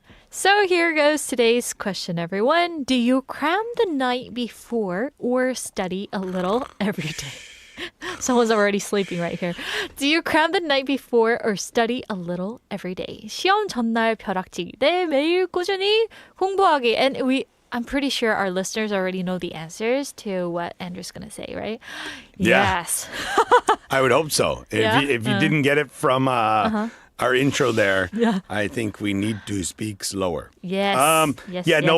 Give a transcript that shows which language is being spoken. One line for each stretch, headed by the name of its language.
English: So here goes today's question, everyone. Do you cram the night before or study a little every day? Someone's already sleeping right here. Do you cram the night before or study a little every day?
Korean: 시험 전날 벼락치기 대 매일 꾸준히 공부하기.
English: And I'm pretty sure our listeners already know the answers to what Andrew's going to say, right? Yeah. Yes. I would hope so. Yeah? If you didn't get it from our intro there, Yeah. I think we need to speak slower. Yes. Yes. No,